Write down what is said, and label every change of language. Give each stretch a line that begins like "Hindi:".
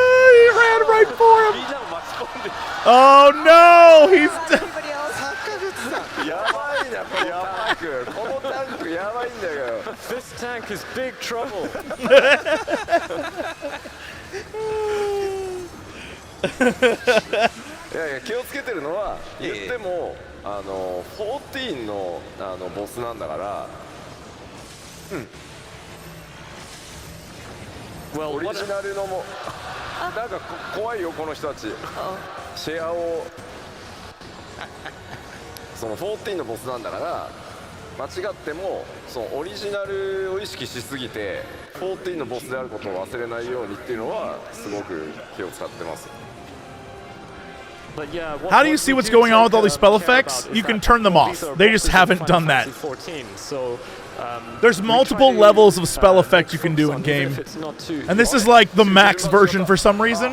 English: He ran right for him. Oh no! He's.
Japanese: やばいなこのタンク。このタンクやばいんだよ。
English: This tank is big trouble.
Japanese: いやいや気をつけてるのは言っても14のボスなんだから。オリジナルのもなんか怖いよこの人たち。シェアをその14のボスなんだから間違ってもそのオリジナルを意識しすぎて14のボスであることを忘れないようにっていうのはすごく気を使ってます。
English: How do you see what's going on with all these spell effects? You can turn them off. They just haven't done that. There's multiple levels of spell effects you can do in game, and this is like the max version for some reason.